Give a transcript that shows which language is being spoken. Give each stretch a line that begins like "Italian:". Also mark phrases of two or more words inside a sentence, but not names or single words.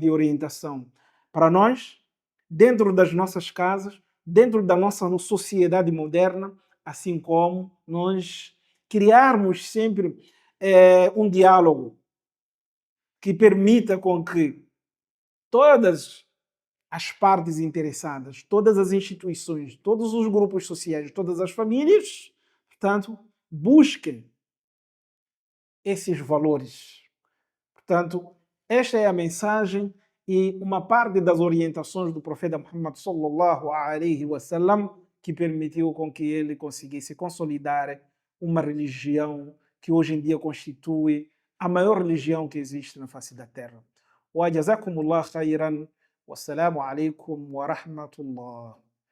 Portuguese: de orientação para nós, dentro das nossas casas, dentro da nossa sociedade moderna, assim como nós criarmos sempre um diálogo que permita com que todas as partes interessadas, todas as instituições, todos os grupos sociais, todas as famílias, portanto, busquem esses valores. Portanto, esta é a mensagem e uma parte das orientações do profeta Muhammad
Arabic: صلى الله عليه وسلم
Portuguese: que permitiu com que ele conseguisse consolidar uma religião que hoje em dia constitui a maior religião que existe na face da terra.
Arabic: وجزاكم الله خيرا. والسلام عليكم ورحمة الله.